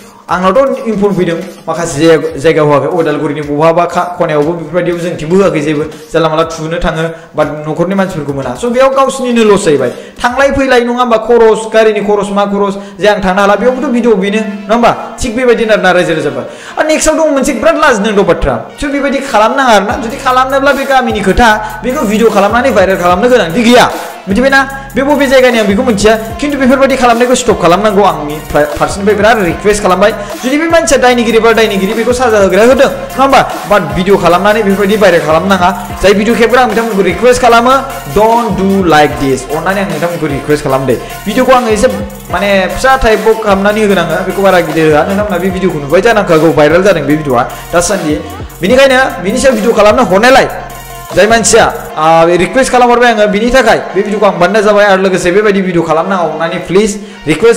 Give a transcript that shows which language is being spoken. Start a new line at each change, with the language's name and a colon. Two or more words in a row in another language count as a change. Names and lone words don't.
Bodo: आंनावथ' इनफर्म फैदों माखासे जायगा होआखै उदालगुरिनि बहाबा खनायावबो बेफोरबायदियाव जों थिंबो होआखै जेबो जानला माला थुनो थाङो बा न'खरनि मानसिफोरखौ मोना स' बेयाव गावसिनिनो लस जाहैबाय थांलाय फैलाय नङा होमबा खरस गारिनि खरस मा खरस जे आं थांनो हाला बेयावबोथ' भिडिअ बेनो नङा होमबा थिग बेबायदिनो आरोना रायजो राजाफोर आरो नेक्स्टआव दं मोनसे बिराद लाजिनांगौ बाथ्रा स' बेबायदि खालामनाङा आरोना जुदि खालामनोब्ला बे गामिनि खोथा बेखौ भिडिअ खालामनानै भाइरेल खालामनो गोनांथि गैया मिथिबायना बे बबे जायगानि आं बेखौ मिथिया खिन्थु बेफोरबायदि खालामनायखौ स्टप खालामनांगौ आंनि फारसेनिफ्राय बिराद रिक्वेस्ट खालामबाय जुदि बे मानसिया दायनिगिरि बा दायनिगिरि बेखौ साजा होग्रा होदों नङा होमबा बाट भिडिअ खालामनानै बेफोरबायदि भाइरेल खालामनाङा जाय भिडिअ खेबग्रा आं बिथांमोनखौ रिक्वेस्ट खालामो
English: don't do like this
Bodo: अननानै आं नोंथांमोनखौ रिक्वेस्ट खालामदे भिडिअखौ आङो एसे माने फिसा टाइपआव खालामनानै होगोन आङो बेखौ बारा गिदिर होआ नोंथांमोना बे भिडिअखौ नुबाय जानांखागौ भाइरेल जादों बे भिडिअआ दासान्दि बेनिखायनो बिनि सायाव भिडिअ खालामनो हरनायलाय जाय मानसिया रिक्वेस्ट खालामहरबाय आङो बिनि थाखाय बे भिडिअखौ आं बानायनाय जाबाय आरो लोगोसे बेबायदि भिडिअ खालामनाङा अननानै
English: please request